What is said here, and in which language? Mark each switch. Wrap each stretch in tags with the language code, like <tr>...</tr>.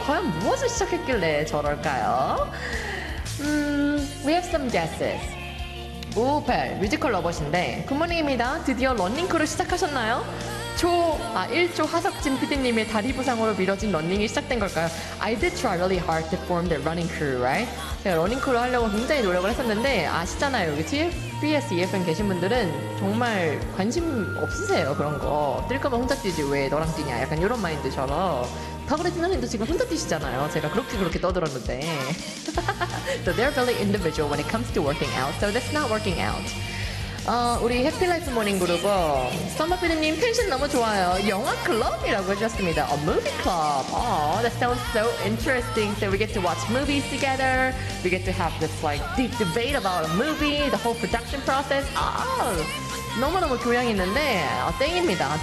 <ko>과연 무엇을 시작했길래 저럴까요?</ko> <en>We have some guesses.</en> <ko>558 뮤지컬 러버신데 굿모닝입니다. 드디어 런닝크루 시작하셨나요? 1조 하석진 PD님의 다리 부상으로 미뤄진 런닝이 시작된 걸까요?</ko> <en>I did try really hard to form the running crew, right?</en> <ko>제가 런닝크루 하려고 굉장히 노력을 했었는데 아시잖아요. 여기 TBS EFM 계신 분들은 정말 관심 없으세요, 그런 거. 뛸 거면 혼자 뛰지 왜 너랑 뛰냐 약간 이런 마인드처럼 타그레티나님도 지금 혼자 뛰시잖아요. 제가 그렇게 떠들었는데.</ko> <en>So they're very individual when it comes to working out. So that's not working out.</en> <ko>우리 해피라이프 모닝 그룹은 썸머피드님 텐션 너무 좋아요. 영화 클럽이라고 해주셨습니다.</ko> <en>A movie club. Oh, that sounds so interesting. So we get to watch movies together. We get to have this like deep debate about a movie, the whole production process.</en> <ko>Oh, 너무너무 교양 있는데 땡입니다.</ko>